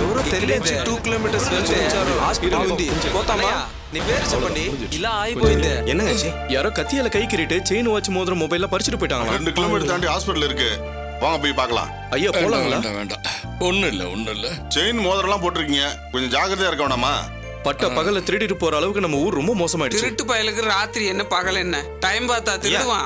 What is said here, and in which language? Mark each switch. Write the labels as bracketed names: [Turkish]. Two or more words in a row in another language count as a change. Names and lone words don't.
[Telugu] తెలియదు 2 కిలోమీటర్స్ వెళ్తే హాస్పిటల్ ఉంది పోతామా నీ పేరు చెప్పండి ఇలా అయిపోయింది [Tamil] என்னங்க யாரோ கத்தியால கை கிரிட்டு செயின் வாட்ச் மோதிரம் மொபைல்ல பறிச்சிட்டு போயிட்டாங்களா 2 கிலோமீட்டர் தாண்டி ஹாஸ்பிடல் இருக்கு வாங்க போய் பார்க்கலாம் ஐயா போலாங்களா வேண்டாம் ஒண்ணும் இல்ல செயின் மோதிரம்லாம் போட்டிருக்கீங்க கொஞ்சம் ஜாக்கிரதையா இருக்க வேணாமா பட்ட பகல திருடிட்டு போற அளவுக்கு நம்ம ஊர் ரொம்ப மோசமாயிடுச்சு திருட்டு பயலுக்கு ராத்திரி என்ன பகல் என்ன டைம் பார்த்தா திருடுவான்